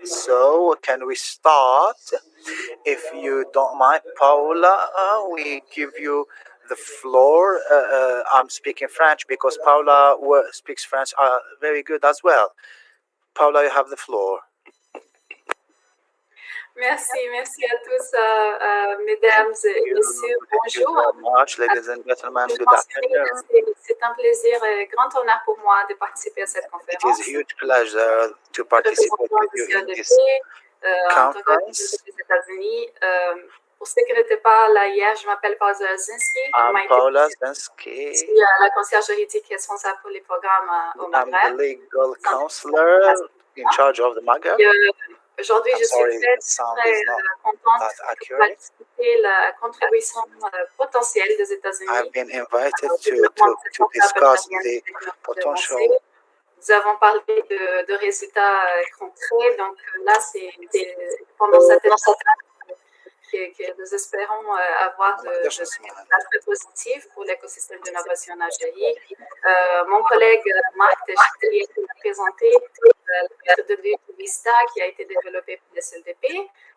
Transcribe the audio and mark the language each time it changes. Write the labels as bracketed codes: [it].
[en] So can we start? If you don't mind, Paula, we give you the floor. I'm speaking French because Paula speaks French very good as well. Paula, you have the floor. [fr] Merci à tous, mesdames et messieurs, bonjour. [en] Much, ladies and gentlemen, good afternoon. [fr] C'est un plaisir et grand honneur pour moi de participer à cette conférence. [en] It is a huge pleasure to participate with you in this conference. [fr] Des États-Unis. Pour ceux qui n'étaient pas là hier, je m'appelle Paula Zinski. [en] I'm Paula Zinski. [fr] Je suis la conseillère juridique responsable pour les programmes au Maghreb. [en] I'm the legal counselor in charge of the Maghreb. [fr] Aujourd'hui, je suis très contente de participer à la contribution potentielle des États-Unis. [en] I've been invited to discuss the potential [fr] nous avons parlé de résultats concrets. Donc là, c'est pendant cette étape que nous espérons avoir de résultats très positifs pour l'écosystème d'innovation en Algérie. Mon collègue Marc Techtier a présenté la méthodologie Vista qui a été développée pour les SLDP.